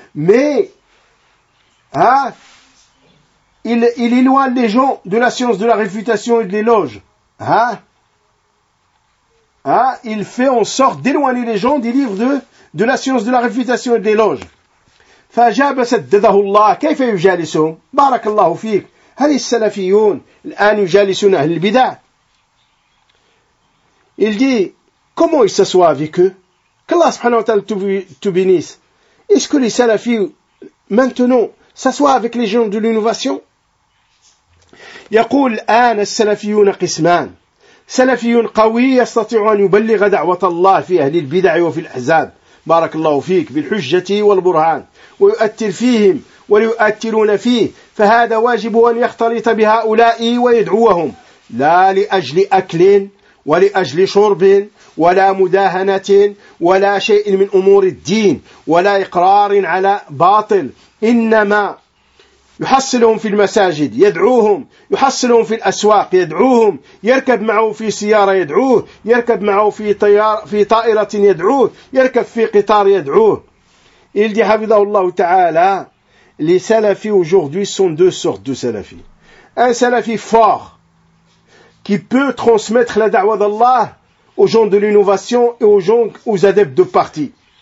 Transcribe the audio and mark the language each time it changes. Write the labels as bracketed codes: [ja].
[fr] Mais, hein, il éloigne les gens de la science de la réfutation et de l'éloge, hein. Hein, il fait en sorte d'éloigner les gens des livres de la science de la réfutation et de l'éloge. [ar] فأجاب سدده الله كيف يجالسهم بارك الله فيك هل السلفيون الآن يجالسون أهل البدع. [fr] Il dit comment ils s'assoient avec eux, qu'Allah subhanahu wa ta'ala te bénisse. Est-ce que les salafis maintenant s'assoient avec les gens de l'innovation. [ar] يقول الآن السلفيون قسمان سلفي قوي يستطيع أن يبلغ دعوة الله في أهل البدع وفي الأحزاب بارك الله فيك بالحجة والبرهان ويؤثر فيهم وليؤثرون فيه فهذا واجب أن يختلط بهؤلاء ويدعوهم لا لأجل أكل ولأجل شرب ولا مداهنة ولا شيء من أمور الدين ولا إقرار على باطل إنما يحصلهم في المساجد يدعوهم يحصلهم في الأسواق يدعوهم يركب معه في سيارة يدعوه يركب معه في طيار في طائرة يدعوه يركب في قطار يدعوه. [fr] Il dit [ar] حفظه الله تعالى [fr] les salafis aujourd'hui sont deux sortes de salafis. Un salafi fort qui peut transmettre la da'wa d'Allah aux gens de l'innovation et aux adeptes de parti.